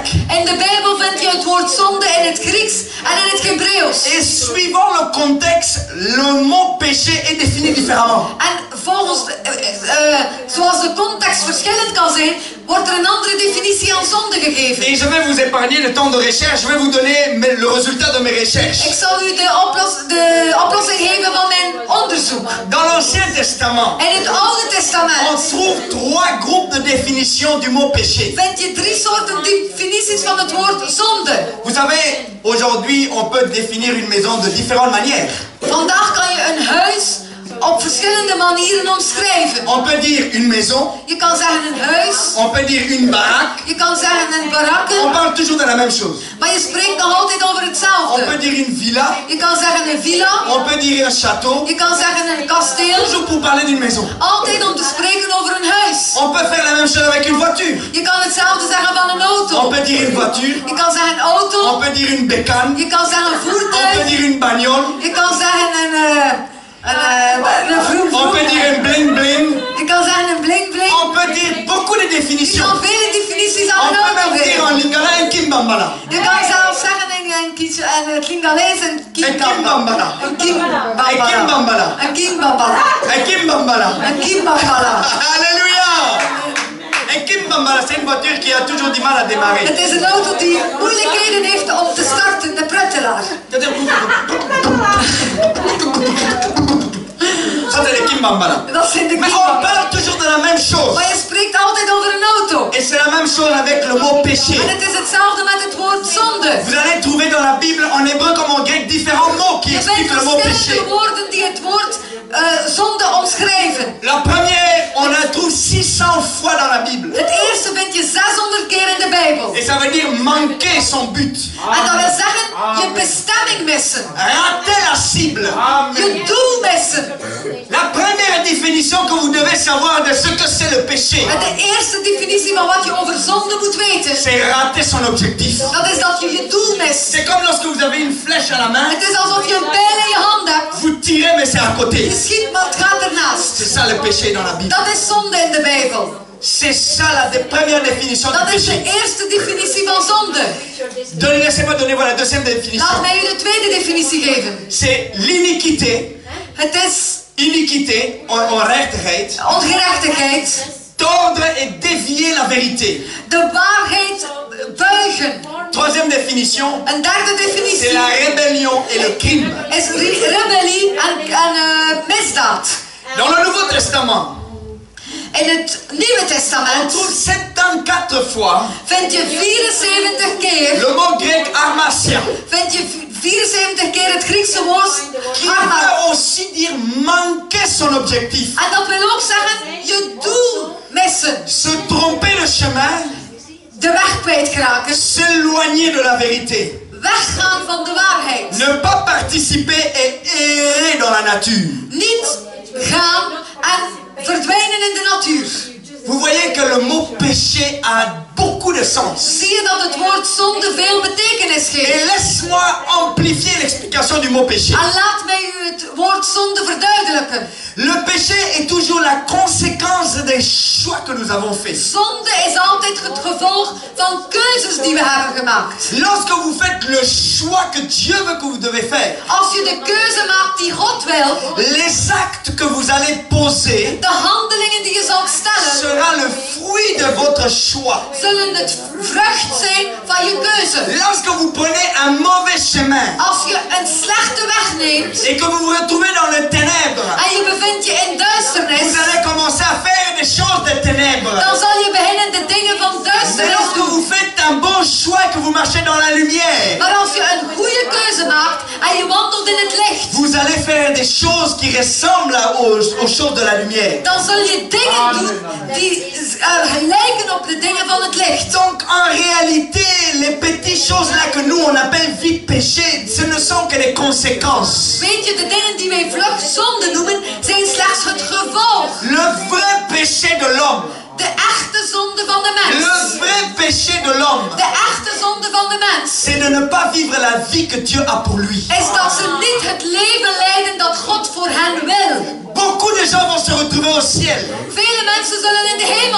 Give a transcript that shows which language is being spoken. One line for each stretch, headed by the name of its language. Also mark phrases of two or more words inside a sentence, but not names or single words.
Dutch: In de Bijbel vind je het woord zonde in het Grieks en in het Hebreeuws.
French: Et suivant le contexte, le mot péché est défini différemment.
Dutch: En volgens, zoals de context verschillend kan zijn, wordt er een andere definitie aan zonde gegeven.
French: Et je vais vous épargner le temps de recherche, je vais vous donner le résultat de mes recherches.
Dutch: Ik zal u de oplossing geven van mijn onderzoek.
French: Dans l'Ancien Testament,
Dutch: In het Oude
French: on
Dutch: Testament
French: trouve 3 groupes de définition du mot péché.
Dutch: vind je 3 soorten definities van het woord zonde.
French: Vous savez, aujourd'hui, on peut définir une maison de différentes manières.
Dutch: Vandaag kan je een huis op verschillende manieren omschrijven.
French: On peut dire une maison,
Dutch: Je kan zeggen een huis,
French: on peut dire une baraque.
Dutch: je kan zeggen een
French: On
Dutch: barakken,
French: parle toujours de la même chose.
Dutch: maar je spreekt nog altijd over
French: On
Dutch: hetzelfde.
French: peut dire une villa,
Dutch: Je kan zeggen een villa,
French: on peut dire un château.
Dutch: je kan zeggen een kasteel,
French: Toujours pour parler d'une maison.
Dutch: altijd om te spreken over een huis.
French: On peut faire la même chose avec une voiture.
Dutch: Je kan hetzelfde zeggen van een
French: On
Dutch: auto.
French: peut dire une voiture,
Dutch: Je kan zeggen een
French: on
Dutch: auto,
French: peut dire une bécane,
Dutch: je kan zeggen een
French: on peut
Dutch: voertuig,
French: dire une bagnole,
Dutch: je kan zeggen een vroom
French: on peut dire un bling bling.
Dutch: je kan zeggen een bling bling.
French: On peut dire beaucoup de
Dutch: Je
French: définitions.
Dutch: kan vele definities aan
French: On
Dutch: een
French: peut
Dutch: auto
French: même dire en
Dutch: geven.
French: lingala un kimbambala.
Dutch: Je kan zelfs zeggen in Kingalees een kimbambala. Een kimbambala.
French: Un kimbambala.
Dutch: Een kimbambala.
French: Un kimbambala.
Dutch: Een kimbambala.
French: Alléluia. Un kimbambala, c'est une voiture qui a toujours du mal à démarrer.
Dutch: Het is een auto die moeilijkheden heeft om te starten, de pruttelaar.
French: Ça, c'est les kimbambala.
Dutch: Dat zijn de
French: Mais on
Dutch: kimbambala.
French: parle toujours de la même chose.
Dutch: Maar je spreekt altijd over een auto.
French: Et c'est la même chose avec le mot péché.
Dutch: En het is hetzelfde met het woord zonde.
French: Vous allez trouver dans la Bible, en hébreu comme en grec, différents mots qui
Dutch: Je vindt
French: expliquent le mot péché.
Dutch: verschillende woorden die het woord zonde omschrijven.
French: La première, on la trouve 600 fois dans la Bible.
Dutch: Het eerste vind je 600 keer in de Bijbel.
French: Et ça veut dire manquer son but.
Dutch: En dat wil zeggen, je bestemming missen.
French: Rater la cible.
Dutch: Je doel missen.
French: La première définition que vous devez savoir de ce que c'est le péché,
Dutch: En de eerste definitie van wat je over zonde moet weten,
French: c'est rater son objectif.
Dutch: dat is dat je je doel mist.
French: C'est comme lorsque vous avez une flèche à la main,
Dutch: Het is alsof je een pijl in je hand hebt.
French: vous tirez mais c'est à côté.
Dutch: Je schiet, maar het gaat ernaast.
French: C'est ça le péché dans la Bible.
Dutch: Dat is zonde in de Bijbel.
French: C'est ça la première définition
Dutch: Dat
French: du
Dutch: is de
French: péché.
Dutch: eerste definitie van zonde.
French: Laissez-moi donner la deuxième définition.
Dutch: Laat mij u de tweede definitie geven.
French: C'est l'iniquité.
Dutch: Het is
French: Iniquité, onrechtigheid.
Dutch: ongerechtigheid.
French: Tordre et dévier la vérité.
Dutch: De waarheid buigen.
French: Troisième définition.
Dutch: Een derde
French: C'est
Dutch: definitie
French: la rébellion et le crime.
Dutch: is rebellie en misdaad.
French: Dans le Nouveau Testament,
Dutch: In het Nieuwe
French: on
Dutch: Testament
French: trouve 74 fois
Dutch: vind je 74 keer,
French: le mot grec armatia,
Dutch: vind je 74 keer het Griekse woord
French: qui
Dutch: harma.
French: veut aussi dire manquer son objectif.
Dutch: En dat wil ook zeggen, je doel missen.
French: Se tromper le chemin,
Dutch: De weg kwijtraken.
French: s'éloigner de la vérité.
Dutch: Weggaan van de waarheid.
French: Ne pas participer et errer dans la nature.
Dutch: Niet gaan en verdwijnen in de natuur.
French: Vous voyez que le mot péché a beaucoup de sens.
Dutch: Zie je dat het woord zonde veel betekenis
French: Et
Dutch: geeft?
French: laisse-moi amplifier l'explication du mot péché.
Dutch: En laat mij u het woord zonde verduidelijken.
French: Le péché est toujours la conséquence des choix que nous avons faits.
Dutch: Zonde is altijd het gevolg van keuzes die we hebben gemaakt.
French: Lorsque vous faites le choix que Dieu veut que vous devez faire,
Dutch: Als je de keuze maakt die God wil,
French: les actes que vous allez poser
Dutch: de handelingen die je zult stellen,
French: sera le fruit de votre choix.
Dutch: zullen het vrucht zijn van je keuze.
French: Lorsque vous prenez un mauvais chemin
Dutch: Als je een slechte weg neemt
French: et que vous vous retrouvez dans les ténèbres,
Dutch: en je bevindt je in
French: vous
Dutch: duisternis,
French: allez commencer à faire des choses des ténèbres.
Dutch: dan zal je beginnen de dingen van
French: Mais
Dutch: duisternis
French: lorsque
Dutch: doen.
French: vous faites un bon choix et que vous marchez dans la lumière,
Dutch: Maar als je een goede keuze maakt en je wandelt in het licht,
French: vous allez faire des choses qui ressemblent aux choses de la lumière.
Dutch: dan zul je dingen doen die lijken op de dingen van het licht.
French: Donc en réalité, les petites choses là que nous on appelle vie péché, ce ne sont que des conséquences.
Dutch: Weet je, de dingen die wij vlug zonde noemen, zijn slechts het gevolg.
French: Le vrai péché de l'homme,
Dutch: De echte zonde van de mens.
French: le vrai péché de l'homme,
Dutch: De echte zonde van de mens.
French: c'est de ne pas vivre la vie que Dieu a pour lui.
Dutch: Is dat ze niet het leven leiden dat God voor hen wil.
French: Beaucoup de gens vont se retrouver au ciel.
Dutch: Vele mensen zullen in de hemel